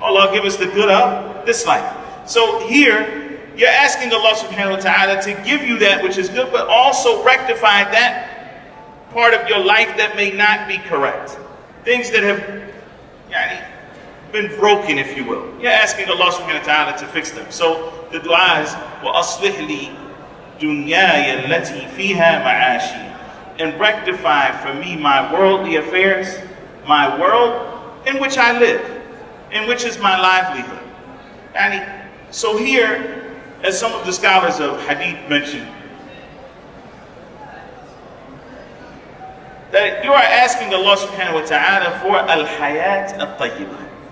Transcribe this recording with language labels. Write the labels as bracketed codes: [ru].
[en] Allah, give us the good of this life. So here, you're asking Allah subhanahu wa ta'ala to give you that which is good, but also rectify that part of your life that may not be correct. Things that have been broken, if you will. You're asking Allah subhanahu wa ta'ala to fix them. So the dua is, [ar] وَأَصْلِحْ لِي دُنْيَايَ الَّتِي فِيهَا مَعَاشِي. [en] And rectify for me my worldly affairs, my world in which I live, in which is my livelihood. And so here, as some of the scholars of hadith mentioned, that you are asking Allah subhanahu wa ta'ala for al-hayat al-tayyibah.